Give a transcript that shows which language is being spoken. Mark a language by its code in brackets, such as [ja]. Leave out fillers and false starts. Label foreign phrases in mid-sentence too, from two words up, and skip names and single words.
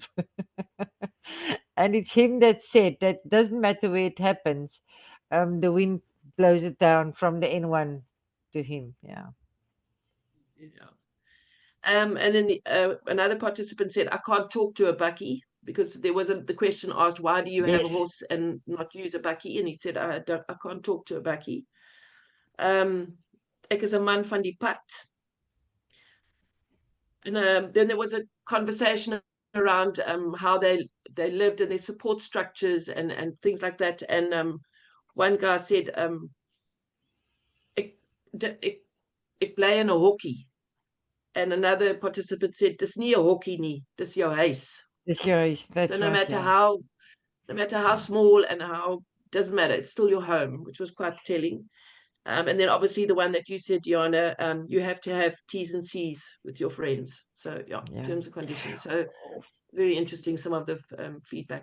[en] And it's him that said that doesn't matter where it happens, the wind blows it down from the N1 to him. Yeah. And then another participant said, I can't talk to a bakkie, because there was the question asked, why do you have a Yes. horse and not use a bakkie? And he said, I can't talk to a bakkie. [af] Ek is 'n man van die pad. [en] And then there was a conversation around how they lived and their support structures and things like that. And one guy said, [af] ek bly in 'n hokkie. [en] And another participant said, [af] dis nie 'n hokkie nie, dis jou huis. Dis jou huis. [en] That's So no right, matter yeah. how small and how doesn't matter. It's still your home, which was quite telling. And then obviously the one that you said, Diana, you have to have T's and C's with your friends. So yeah, terms and conditions. So very interesting, some of the feedback.